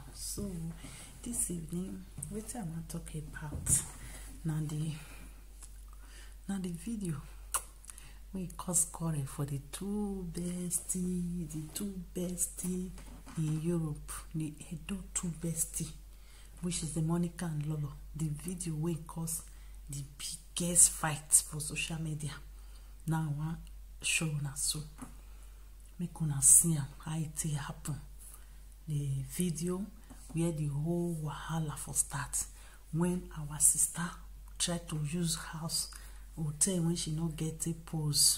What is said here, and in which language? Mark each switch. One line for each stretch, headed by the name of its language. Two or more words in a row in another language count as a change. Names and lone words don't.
Nigerian Pidgin: So this evening, what I want to talk about now the video we cause quarrel for the two bestie in Europe, the Edo two bestie, which is the Monica and Lolo. The video will cause the biggest fight for social media. Now I want show una so make una see how it happen. The video where the whole wahala for start when our sister tried to use house hotel when she not get a pose.